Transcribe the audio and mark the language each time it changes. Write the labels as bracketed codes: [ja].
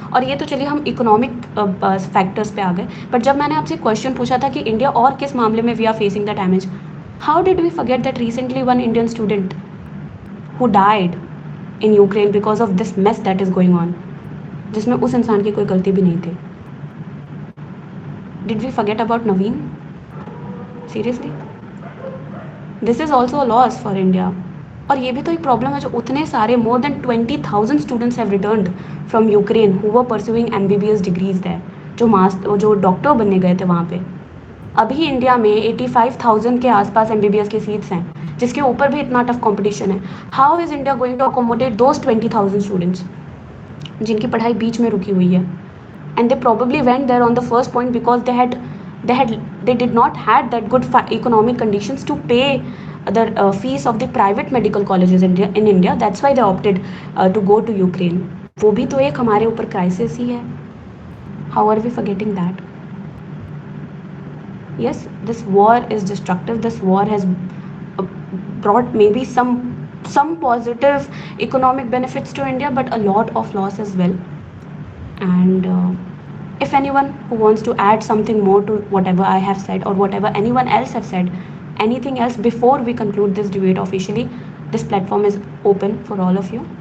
[hi] और ये तो चलिए हम इकोनॉमिक फैक्टर्स पे आ गए, बट जब मैंने आपसे क्वेश्चन पूछा था कि इंडिया और किस मामले में [en] we are facing the damage, how did we forget that recently one Indian student who died in Ukraine because of this mess that is going on, [hi] जिसमें उस इंसान की कोई गलती भी नहीं थी. [en] Did we forget about Naveen? Seriously? This is also a loss for India. [hi] और ये भी तो एक प्रॉब्लम है, जो उतने सारे [en] more than 20,000 students have returned from Ukraine who were pursuing MBBS degrees there, [hi] जो डॉक्टर बनने गए थे वहाँ पे. अभी इंडिया में 85,000 के आसपास MBBS की सीट्स हैं, जिसके ऊपर भी इतना टफ कंपटीशन है. [en] how is India going to accommodate those 20,000 students [hi] जिनकी पढ़ाई बीच में रुकी हुई है? [en] And they probably went there on the first point because they did not had that good economic conditions to pay the fees of the private medical colleges in India. That's why they opted to go to Ukraine. [hi] वो भी तो एक हमारे ऊपर crisis ही है. [en] How are we forgetting that? Yes, this war is destructive. This war has brought maybe some positive economic benefits to India, but a lot of loss as well. And if anyone who wants to add something more to whatever I have said, or whatever anyone else have said, anything else before we conclude this debate officially, this platform is open for all of you.